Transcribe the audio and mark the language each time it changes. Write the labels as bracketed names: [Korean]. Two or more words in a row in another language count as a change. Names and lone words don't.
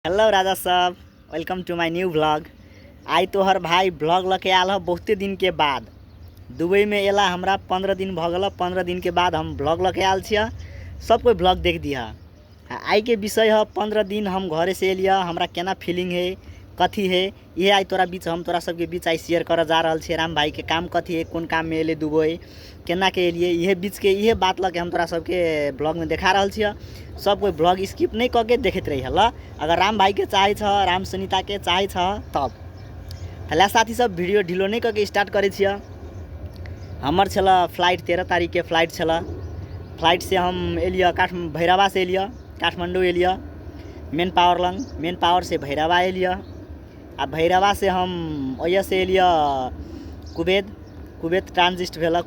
[Maithili] हेलो राजा साहब, [English] Welcome to my new vlog. [Maithili] आई तोहर भाई ब्लॉग लके आल ह बहुते दिन के बाद। दुबई में एला हमरा 15 दिन भ गल। 15 दिन के बाद हम ब्लॉग लके आल छिया। सब कोई ब्लॉग देख दिया। आई के विषय है 15 दिन हम घरे से एलिया, हमरा केना फीलिंग है, कथी है, ये आई तोरा बीच हम तोरा सबके बीच आई शेयर कर जा रहल छे। राम भाई के काम कथी है, कौन काम में एले दुबई, केना के एलिए, ये बीच के ये बात लके हम तोरा सबके ब्लॉग में देखा रहल छिया। सब कोई ब्लॉग स्किप नहीं करके देखते रही हल। अगर राम भाई के चाहे छ, राम सुनीता के चाहे छ तब हला साथी सब वीडियो ढिलो नहीं करके स्टार्ट करे छिया। हमर छला फ्लाइट 13 तारीख के फ्लाइट छला। फ्लाइट से हम एलिया भैरवा से एलिया, काठमांडू एलिया [English] man power [Maithili] लंग, [English] man power [Maithili] से भैरवा एलिया। आ भैरवा से हम ओय से एलिया कुवैत ट्रांजिट भेल।